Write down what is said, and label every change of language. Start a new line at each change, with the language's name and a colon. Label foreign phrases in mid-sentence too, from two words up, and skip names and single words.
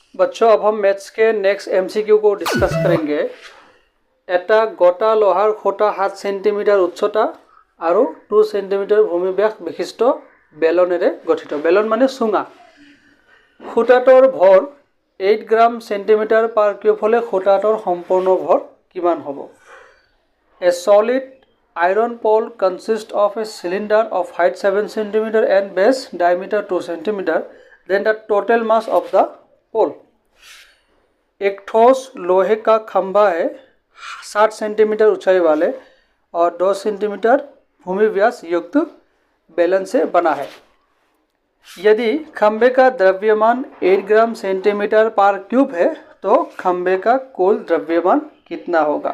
Hindi: बच्चों अब हम मैथ्स के
English: next MCQ
Hindi: को डिस्कस करेंगे।
Assamese: এটা গোটা লোহাৰ খুঁটা 7 সেন্টিমিটাৰ উচ্চতা আৰু 2 সেন্টিমিটাৰ ভূমিব্যাস বিশিষ্ট বেলনেৰে গঠিত। বেলন মানে চুঙা। খুঁটাটোৰ ভৰ 8 গ্ৰাম
English: centimetre per cube
Assamese: হলে খুঁটাটোৰ সম্পূৰ্ণ ভৰ কিমান হ'ব?
English: A solid iron pole consists of a cylinder of height 7 cm and base diameter 2 cm. Then the total mass of the pole.
Hindi: एक ठोस लोहे का खंभा है 60 सेंटीमीटर ऊंचाई वाले और 2 सेंटीमीटर भूमि व्यास युक्त बेलन से बना है। यदि खंभे का द्रव्यमान 8 ग्राम सेंटीमीटर पर क्यूब है तो खंभे का कुल द्रव्यमान कितना होगा?